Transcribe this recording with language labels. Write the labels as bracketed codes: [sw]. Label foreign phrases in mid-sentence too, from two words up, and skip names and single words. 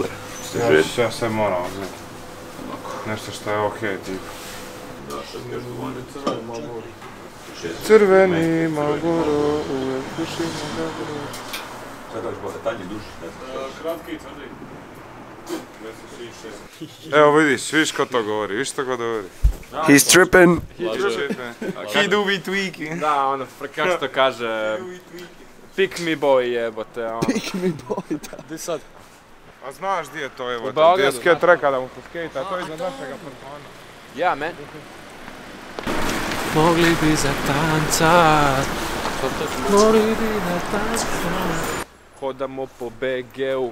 [hr] Ja sve moram uzeti. Nešto što je okej, tipa. Crveni Marlboro, uvijek pušimo Marlboro. Sad daš bolje, tanji duši. Kratki i tvrdi. Evo vidiš ko to govori, vidiš što ko govori. [en] He's tripping. He do be tweaking. [hr] Da, ono, kako to kaže, [en] pick me boy [hr] jebote, ono. [en] Pick me boy, [hr] da. Di sad? A znaš gdje je to, evo, Beogradu, gdje je skate reka da mu poskejta, to je iznad našeg apartmana. Ja, man. Mogli bi zatancat. Mogli bi zatancat. Hodamo po BG-u.